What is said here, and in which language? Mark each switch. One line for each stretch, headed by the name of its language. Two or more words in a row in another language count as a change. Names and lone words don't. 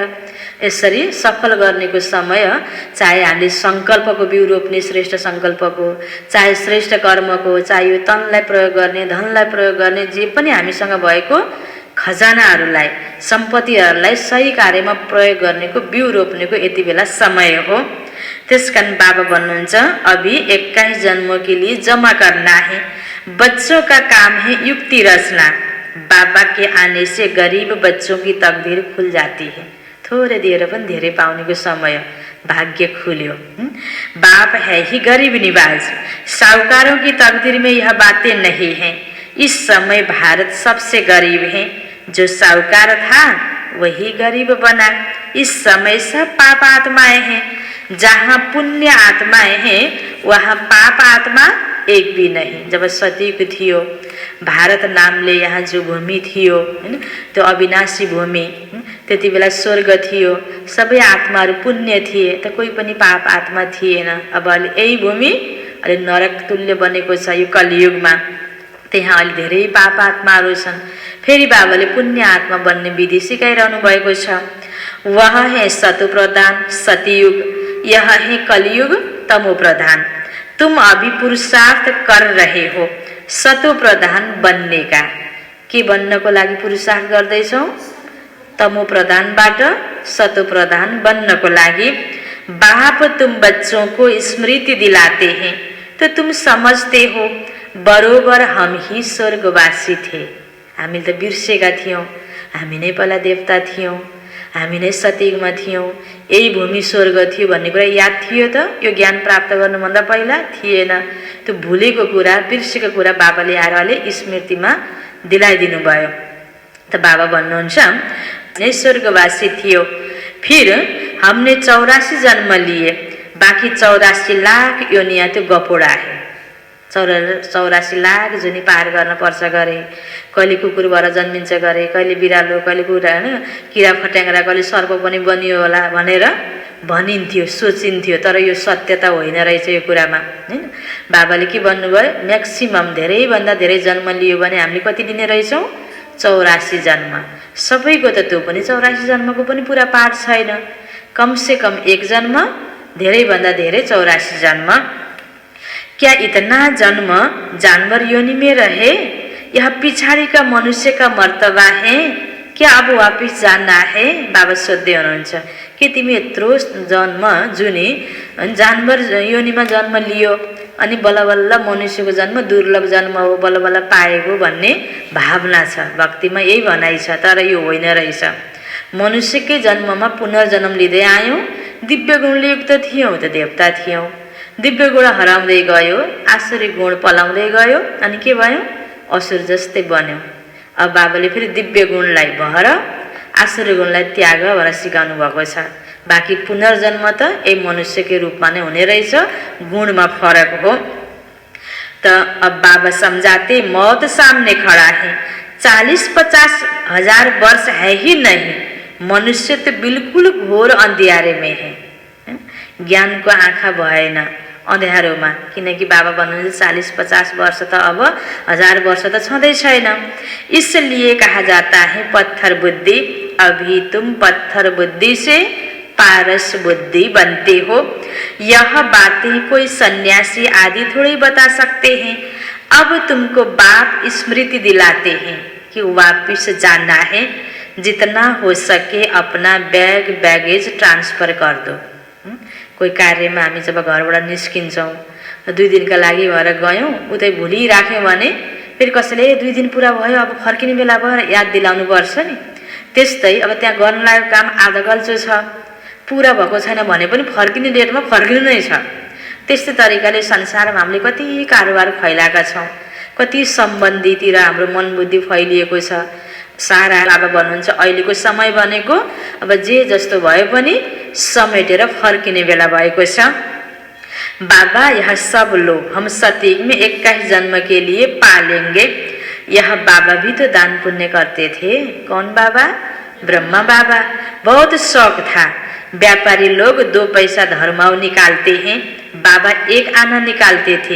Nepali: यसरी सफल गर्नेको समय, चाहे हामीले सङ्कल्पको बिउ रोप्ने, श्रेष्ठ सङ्कल्पको, चाहे श्रेष्ठ कर्मको, चाहे यो तनलाई प्रयोग गर्ने, धनलाई प्रयोग गर्ने, जे पनि हामीसँग भएको खजानाहरूलाई, सम्पत्तिहरूलाई सही कार्यमा प्रयोग गर्नेको, बिउ रोप्नेको यति बेला समय हो। त्यसकारण बाबा भन्नुहुन्छ
Hindi: अभी 21 जन्मों के लिए जमा करना है, बच्चों का काम है युक्ति रचना। बाबा के आने से गरीब बच्चों की तकदीर खुल जाती है।
Nepali: थोड़े दिएर पनि धेरै पाउनेको समय, भाग्य खुल्यो।
Hindi: बाप है ही गरीब निवाज, साहूकारों की तकदीर में यह बातें नहीं है। इस समय भारत सबसे गरीब है, जो साहूकार था वही गरीब बना। इस समय सब पाप आत्माएं हैं, जहाँ पुण्य आत्माएं हैं वहाँ पाप आत्मा एक भी नहीं।
Nepali: जब सतीयुग थियो, भारत नामले यहाँ जो भूमि थियो हैन, त्यो अविनाशी भूमि, त्यति बेला स्वर्ग थियो, सबै आत्माहरू पुण्य थिए, त कोही पनि पाप आत्मा थिएन। अब अहिले यही भूमि अहिले नरक तुल्य बनेको छ यो कलियुगमा, त्यहाँ अहिले धेरै पाप आत्माहरू छन्। फेरि बाबाले पुण्य आत्मा बन्ने विधि सिकाइरहनु भएको छ।
Hindi: वह है सतु प्रधान सतयुग, यह है कलियुग तमो प्रधान। तुम अभी पुरुषार्थ कर रहे हो सतो प्रधान बनने का।
Nepali: के बन्नको लागि पुरुषार्थ गर्दैछौ? तमो प्रधानबाट सतो प्रधान बन्नको लागि।
Hindi: बाप तुम बच्चों को स्मृति दिलाते हैं, तो तुम समझते हो बरोबर हम ही स्वर्गवासी थे।
Nepali: हामी त बिर्सेका थियौँ, हामी नै पहिला देवता थियौँ, हामी नै सतयुगमा थियौँ, यही भूमि स्वर्ग थियो भन्ने कुरा याद थियो त? यो ज्ञान प्राप्त गर्नुभन्दा पहिला थिएन। त्यो भुलेको कुरा, बिर्सेको कुरा बाबाले आएर अहिले स्मृतिमा दिलाइदिनु भयो। त बाबा भन्नुहुन्छ नै स्वर्गवासी थियो,
Hindi: फिर हमने 84 जन्म लिए, बाँकी 84 लाख योनियाँ त्यो गपोडा है।
Nepali: 84 लाख जुनी पार गर्न पर्छ गरे, कहिले कुकुर भएर जन्मिन्छ गरे, कहिले बिरालो, कहिले कुरा हैन किरा फट्याङ्ग्रा, कहिले सर्प पनि बनियो होला भनेर भनिन्थ्यो, सोचिन्थ्यो, तर यो सत्यता होइन रहेछ यो कुरामा, हैन। बाबाले के भन्नुभयो, म्याक्सिमम धेरैभन्दा धेरै जन्म लियो भने हामीले कति लिने रहेछौँ, 84 जन्म। सबैको त त्यो पनि 84 जन्मको पनि पुरा पाठ छैन, कमसे कम एक जन्म, धेरैभन्दा धेरै 84 जन्म।
Hindi: क्या इतना जन्म जानवर योनि में रहे, यह पिछाड़ी का मनुष्य का मर्तबा है, क्या अब वापिस जाना है?
Nepali: बाबा सोध्दै हुनुहुन्छ कि तिमी यत्रो जन्म जुनी जानवर योनिमा जन्म लियो अनि बल्ल बल्ल मनुष्यको जन्म दुर्लभ जन्म हो, बल्ल बल्ल पाएको भन्ने भावना छ, भक्तिमा यही भनाइ छ। तर यो होइन रहेछ। मनुष्यकै जन्ममा पुनर्जन्म लिँदै आयौँ, दिव्य गुणले युक्त थियौँ त देवता थियौँ, दिव्य गुण हराउँदै गयो, आसुरी गुण पलाउँदै गयो, अनि के भयो, असुर जस्तै बन्यौँ। अब बाबाले फेरि दिव्य गुणलाई भर आसुरी गुणलाई त्याग भनेर सिकाउनु भएको छ। बाँकी पुनर्जन्म त यही मनुष्यकै रूपमा नै हुने रहेछ, गुणमा फरक हो।
Hindi: त अब बाबा समझाते, मौत सामने खड़ा है, 40-50 हजार वर्ष है ही नहीं, मनुष्य तो बिल्कुल घोर अंधियारे में है।
Nepali: ज्ञानको आँखा भएन अँध्यारोमा, किनकि बाबा भन्नुहुन्छ 40-50 वर्ष त अब 1000 वर्ष त छँदै छैन।
Hindi: इसलिए कहा जाता है पत्थर बुद्धि, अभी तुम पत्थर बुद्धि से पारस बुद्धि बनते हो। यह बातें कोई सन्यासी आदि थोड़ी बता सकते हैं। अब तुमको बाप स्मृति दिलाते हैं कि वापिस जाना है, जितना हो सके अपना
English: baggage transfer
Hindi: कर दो।
Nepali: कोही कार्यमा हामी जब घरबाट निस्किन्छौँ, 2 दिनका लागि भएर गयौँ, उतै भुलिराख्यौँ भने फेरि कसैले 2 दिन पुरा भयो अब फर्किने बेला भयो याद दिलाउनु पर्छ नि। त्यस्तै अब त्यहाँ गर्न लागेको काम आधा गल्चो छ, पुरा भएको छैन भने पनि फर्किने डेटमा फर्किनु नै छ। त्यस्तै तरिकाले संसारमा हामीले कति कारोबार फैलाएका छौँ, कति सम्बन्धीतिर हाम्रो मन बुद्धि फैलिएको छ। सारा बाबा भन्नुहुन्छ अहिलेको समय भनेको अब जे जस्तो भए पनि समेटेर फर्किने बेला भएको छ।
Hindi: बाबा यह सब लोग हम सतयुग में 21 जन्म के लिए पालेंगे। यह बाबा भी तो दान पुण्य करते थे। कौन बाबा? ब्रह्मा बाबा। बहुत शौक था। व्यापारी लोग 2 पैसा धर्माओ निकालते हैं, बाबा 1 आना निकालते थे।